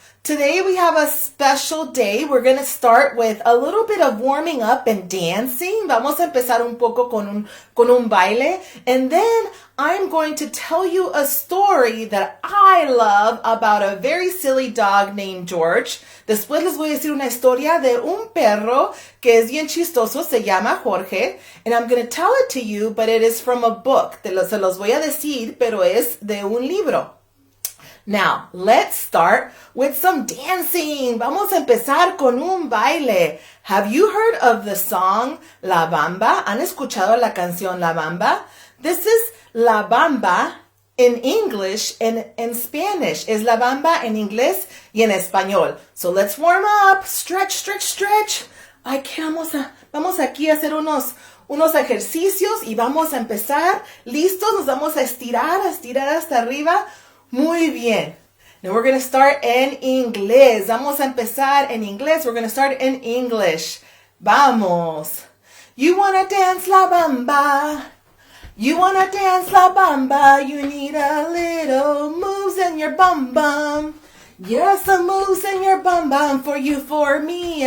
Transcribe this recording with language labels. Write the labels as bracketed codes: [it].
[en] Today we have a special day. We're going to start with a little bit of warming up and dancing. [es] Vamos a empezar un poco con un baile. [en] And then I'm going to tell you a story that I love about a very silly dog named George. [es] Después les voy a decir una historia de un perro que es bien chistoso. Se llama Jorge. [en] And I'm going to tell it to you, but it is from a book. [es] Se los voy a decir, pero es de un libro. [en] Now, let's start with some dancing. [es] Vamos a empezar con un baile. [en] Have you heard of the song La Bamba? [es] ¿Han escuchado la canción La Bamba? [en] This is La Bamba in English and in Spanish. [es] Es La Bamba en inglés y en español. [en] So let's warm up. Stretch, stretch, stretch. [es] Vamos aquí a hacer unos ejercicios y vamos a empezar. ¿Listos? Nos vamos a estirar hasta arriba. Muy bien. [en] Now we're going to start in inglés. [es] Vamos a empezar en inglés. [en] We're going to start in English. Vamos. You want to dance la bamba. You want to dance la bamba. You need a little moves in your bum bum. Yes, some moves in your bum bum for you, for me.